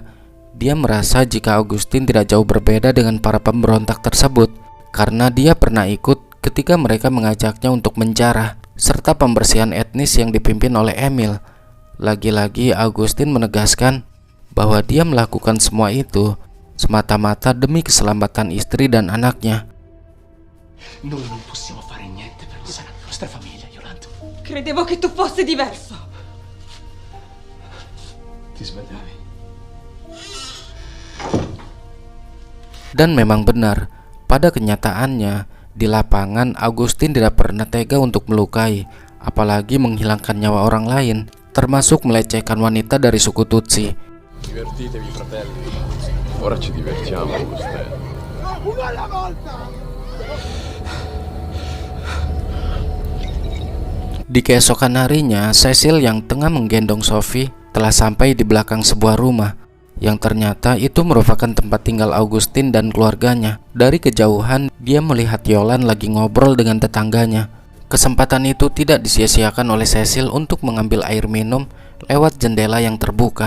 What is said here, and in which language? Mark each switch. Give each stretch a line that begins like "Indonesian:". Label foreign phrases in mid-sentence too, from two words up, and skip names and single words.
Indonesian: Dia merasa jika Augustin tidak jauh berbeda dengan para pemberontak tersebut, karena dia pernah ikut ketika mereka mengajaknya untuk menjarah, serta pembersihan etnis yang dipimpin oleh Emil. Lagi-lagi Augustin menegaskan bahwa dia melakukan semua itu semata-mata demi keselamatan istri dan anaknya.
Italian: Credevo che tu fossi diverso.
Indonesian: Dan memang benar, pada kenyataannya di lapangan Augustin tidak pernah tega untuk melukai, apalagi menghilangkan nyawa orang lain, termasuk melecehkan wanita dari suku Tutsi.
Italian: Divertitevi, fratelli. Ora ci divertiamo, Augustin.
Indonesian: Di keesokan harinya, Cecil yang tengah menggendong Sophie telah sampai di belakang sebuah rumah, yang ternyata itu merupakan tempat tinggal Augustin dan keluarganya. Dari kejauhan, dia melihat Yolan lagi ngobrol dengan tetangganya. Kesempatan itu tidak disia-siakan oleh Cecil untuk mengambil air minum lewat jendela yang terbuka.